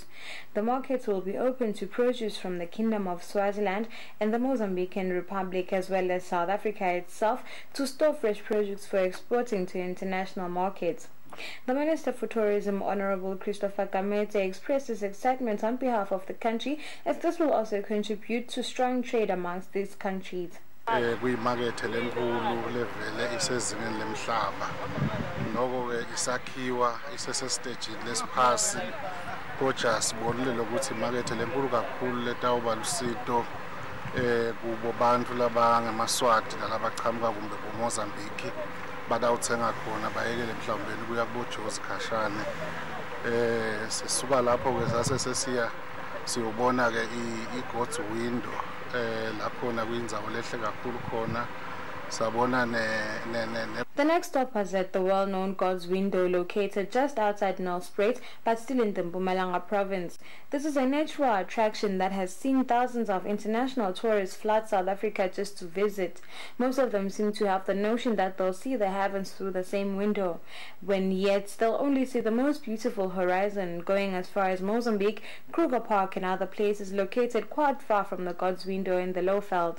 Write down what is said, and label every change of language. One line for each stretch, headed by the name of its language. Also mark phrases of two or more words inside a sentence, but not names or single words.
English: The markets will be open to produce from the Kingdom of Swaziland and the Mozambican Republic, as well as South Africa itself, to store fresh produce for exporting to international markets. The Minister for Tourism, Honorable Christopher Gamete, expressed his excitement on behalf of the country, as this will also contribute to strong trade amongst these countries.
Swati: Kuyimakethe lenkulu levele isezingeni lemhlaba noko ke isakhiwa isesestage lesiphasi kodwa sibonile lokuthi imakethe lenkulu kakhulu letawuba lusito kubo bantu labangamaswati nalabaqhamuka kumbe kuMozambique badawuthenga khona bayekele mhlawumbe kuya kubojozi khashane sisuka lapho ke sase sesiya siyobona ke iGod's Window lakhona kuyindzawo lehle kakhulu khona sabona
English: The next stop was at the well-known God's Window, located just outside Nelspruit, but still in the Mpumalanga province. This is a natural attraction that has seen thousands of international tourists flood South Africa just to visit. Most of them seem to have the notion that they'll see the heavens through the same window, when yet they'll only see the most beautiful horizon, going as far as Mozambique, Kruger Park and other places located quite far from the God's Window in the Lowveld.